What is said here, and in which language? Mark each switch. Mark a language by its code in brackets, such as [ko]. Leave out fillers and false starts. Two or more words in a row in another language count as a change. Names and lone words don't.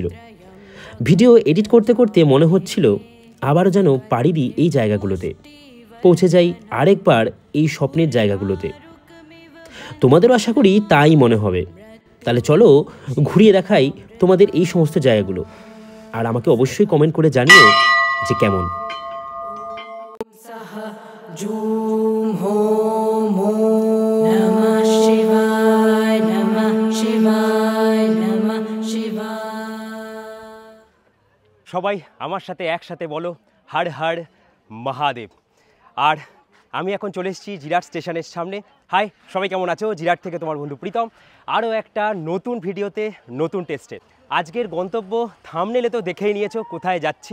[bn] ভিডিও এডিট করতে করতে মনে হচ্ছিল আবারও যেন পাড়ি দিই এই জায়গাগুলোতে, পৌঁছে যাই আরেকবার এই স্বপ্নের জায়গাগুলোতে। তোমাদেরও আশা করি তাই মনে হবে। তাহলে চলো ঘুরিয়ে দেখাই তোমাদের এই সমস্ত জায়গাগুলো, আর আমাকে অবশ্যই কমেন্ট করে জানিও যে কেমন। [sa] জুম হোম নমঃ শিবায় নমঃ শিবায় নমঃ শিবায়। [bn] সবাই আমার সাথে একসাথে বলো [sa] হর হর মহাদেব। [bn] আর আমি এখন চলে এসেছি জিরাট স্টেশনের সামনে। হাই সবাই, কেমন আছো? জিরাট থেকে তোমার বন্ধু প্রীতম, আরও একটা নতুন ভিডিওতে নতুন টেস্টে। আজকের গন্তব্য থাম্বনেলে তো দেখেই নিয়েছো কোথায় যাচ্ছি।